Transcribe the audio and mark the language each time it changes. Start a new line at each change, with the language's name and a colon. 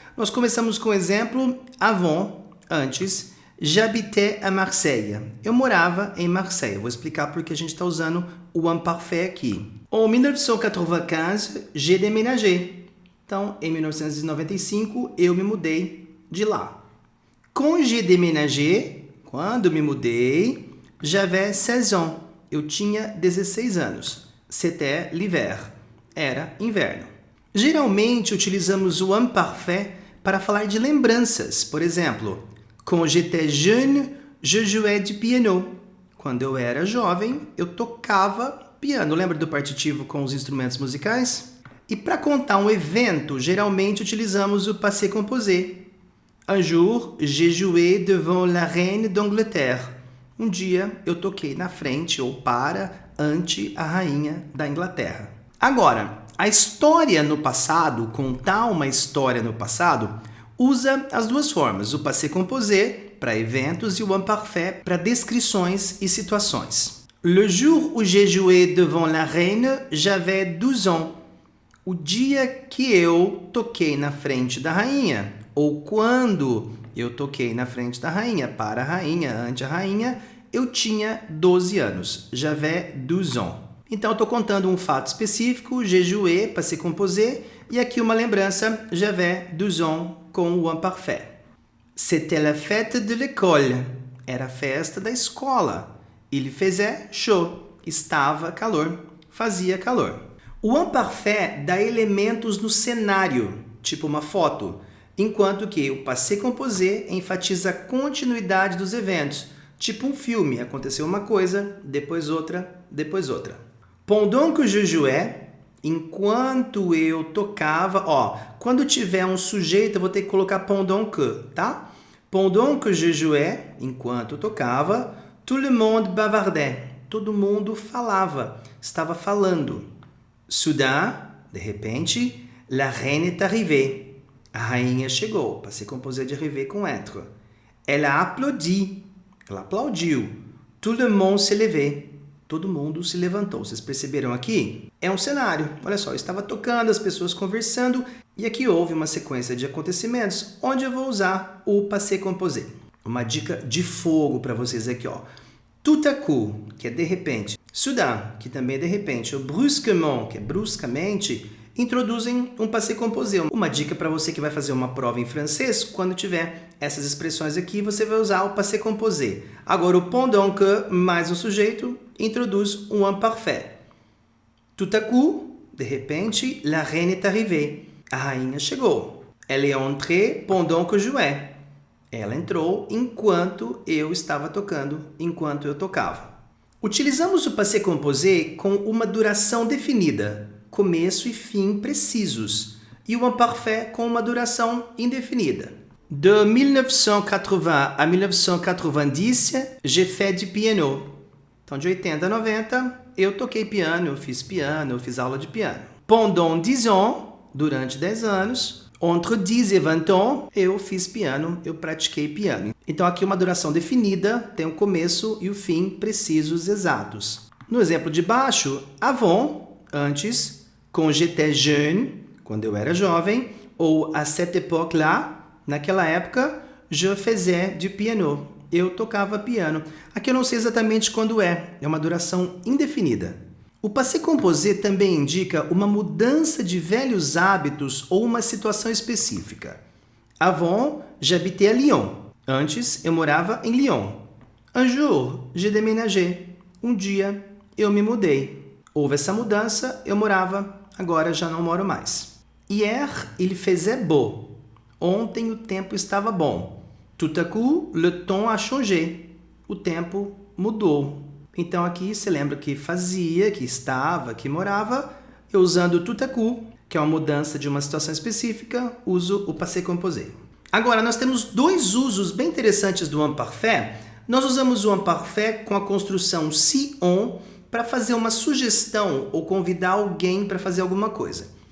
Portuguese: Nós começamos com o exemplo avant, antes,
French: j'habitais à Marseille.
Portuguese: Eu morava em Marseille. Eu vou explicar porque a gente está usando o imparfait aqui.
French: En 1995, j'ai déménagé.
Portuguese: Então, em 1995, eu me mudei de lá.
French: Quand j'ai déménagé,
Portuguese: quando me mudei,
French: j'avais 16 ans.
Portuguese: Eu tinha 16 anos.
French: C'était l'hiver.
Portuguese: Era inverno. Geralmente utilizamos o imparfait para falar de lembranças. Por exemplo,
French: quand j'étais jeune, je jouais du piano.
Portuguese: Quando eu era jovem, eu tocava piano. Lembra do partitivo com os instrumentos musicais? E para contar um evento, geralmente utilizamos o passé composé.
French: Un jour, j'ai joué devant la reine d'Angleterre.
Portuguese: Um dia eu toquei na frente ou ante a rainha da Inglaterra. Agora, a história no passado, contar uma história no passado, usa as duas formas, o passé composé para eventos e o imparfait para descrições e situações.
French: Le jour où j'ai joué devant la reine, j'avais 12 ans.
Portuguese: O dia que eu toquei na frente da rainha, ou quando eu toquei na frente da rainha, para a rainha, ante a rainha, eu tinha 12 anos.
French: J'avais 12 ans.
Portuguese: Então, eu estou contando um fato específico,
French: j'ai joué,
Portuguese: passé composé, e aqui uma lembrança,
French: j'avais 12 ans,
Portuguese: com o imparfait.
French: C'était la fête de l'école.
Portuguese: Era a festa da escola.
French: Il faisait chaud.
Portuguese: Estava calor. Fazia calor. O imparfait dá elementos no cenário, tipo uma foto, enquanto que o passé composé enfatiza a continuidade dos eventos, tipo um filme. Aconteceu uma coisa, depois outra, depois outra.
French: Pendant que je jouais,
Portuguese: enquanto eu tocava, quando tiver um sujeito eu vou ter que colocar pendant que, tá?
French: Pendant que je jouais,
Portuguese: enquanto eu tocava,
French: tout le monde bavardait.
Portuguese: Todo mundo falava, estava falando.
French: Soudain,
Portuguese: de repente,
French: la reine est arrivée.
Portuguese: A rainha chegou, passé composé de arriver com être.
French: Elle a applaudi.
Portuguese: Ela aplaudiu.
French: Tout le monde s'est levé.
Portuguese: Todo mundo se levantou. Vocês perceberam aqui? É um cenário. Olha só, eu estava tocando, as pessoas conversando, e aqui houve uma sequência de acontecimentos onde eu vou usar o passé composé. Uma dica de fogo para vocês aqui, Tout à coup, que é de repente. Soudain, que também é de repente. O brusquement, que é bruscamente, introduzem um passé composé. Uma dica para você que vai fazer uma prova em francês, quando tiver essas expressões aqui, você vai usar o passé composé. Agora, o pendant que mais um sujeito introduz um imparfait.
French: Tout à coup,
Portuguese: de repente,
French: la reine est arrivée.
Portuguese: A rainha chegou.
French: Elle est entrée pendant que je jouais.
Portuguese: Ela entrou enquanto eu estava tocando, enquanto eu tocava. Utilizamos o passé composé com uma duração definida, começo e fim precisos, e o imparfait com uma duração indefinida.
French: De 1980 a 1990, j'ai fait du piano.
Portuguese: Então, de 80 a 90, eu toquei piano, eu fiz aula de piano.
French: Pendant 10 ans,
Portuguese: durante 10 anos, entre 10 e 20 ans, eu fiz piano, eu pratiquei piano. Então, aqui uma duração definida, tem o começo e o fim precisos, exatos. No exemplo de baixo, avant, antes,
French: quand j'étais jeune,
Portuguese: quando eu era jovem, ou
French: à cette époque-là,
Portuguese: naquela época,
French: je faisais du piano.
Portuguese: Eu tocava piano. Aqui eu não sei exatamente quando é uma duração indefinida. O passé composé também indica uma mudança de velhos hábitos ou uma situação específica.
French: Avant, j'habitais à Lyon.
Portuguese: Antes, eu morava em Lyon.
French: Un jour, j'ai déménagé.
Portuguese: Um dia, eu me mudei. Houve essa mudança, eu morava, agora já não moro mais.
French: Hier, il faisait beau.
Portuguese: Ontem o tempo estava bom.
French: Tout à coup, le temps a changé.
Portuguese: O tempo mudou. Então aqui você lembra que fazia, que estava, que morava. Eu usando tout à coup, que é uma mudança de uma situação específica, uso o passé composé. Agora, nós temos dois usos bem interessantes do imparfait. Nós usamos o imparfait com a construção si on para fazer uma sugestão ou convidar alguém para fazer alguma coisa.